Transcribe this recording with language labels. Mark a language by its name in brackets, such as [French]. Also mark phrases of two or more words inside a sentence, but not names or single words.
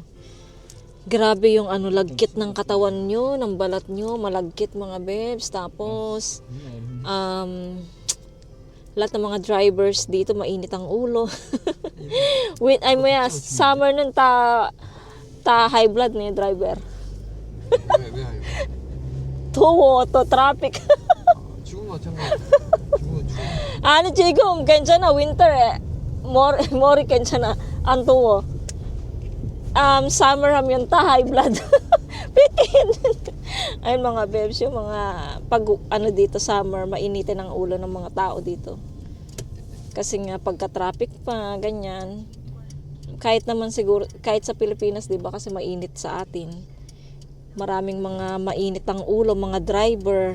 [Filipino] Grabe yung lagkit ng katawan nyo, ng balat nyo, malagkit mga bebs. Tapos, lahat ng mga drivers dito, mainit ang ulo. Summer nun, [English] high blood [Filipino] na yung driver. [Korean] 왜 하요? 더워, 또 traffic. 지금 마찬가지. 지금은 아니 지금 괜찮아 winter 머리 괜찮아 안 더워 summer 하면 다 [English] high blood [Filipino] bitin ayun mga bebs yung mga pag dito summer mainitin ang ulo ng mga tao dito kasi nga pagka traffic pa ganyan kahit naman siguro kahit sa Pilipinas 'di ba kasi mainit sa atin maraming mga mainit ang ulo mga driver.